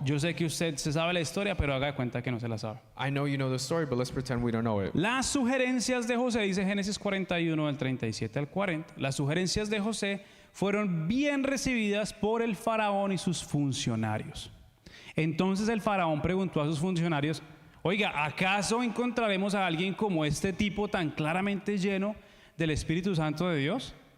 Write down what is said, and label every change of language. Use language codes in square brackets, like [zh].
[es] Yo sé que usted se sabe la historia, pero haga de cuenta que no se la sabe. [en] I know you know the story, but let's pretend we don't know it. [es] Las sugerencias de José, dice Génesis 41 del 37 al 40, las sugerencias de José fueron bien recibidas por el faraón y sus funcionarios. Entonces el faraón preguntó a sus funcionarios, oiga, ¿acaso encontraremos a alguien como este tipo tan claramente lleno del Espíritu Santo de Dios?